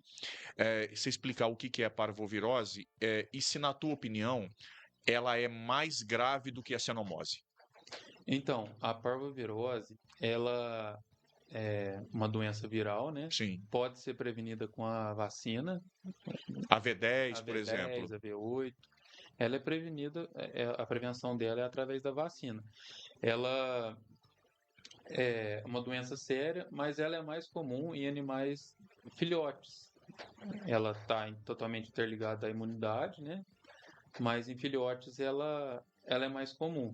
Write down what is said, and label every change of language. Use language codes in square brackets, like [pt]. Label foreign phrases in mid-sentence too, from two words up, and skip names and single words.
[pt] Você explicar o que que é a parvovirose e se, na tua opinião, ela é mais grave do que a cenomose. Então, a parvovirose, ela é uma doença viral, né? Sim. Pode ser prevenida com a vacina, A a V10, por exemplo. V10, a V8. Ela é prevenida, a prevenção dela é através da vacina. Ela é uma doença séria, mas ela é mais comum em animais filhotes. Ela está totalmente interligada à imunidade, né? Mas em filhotes ela é mais comum.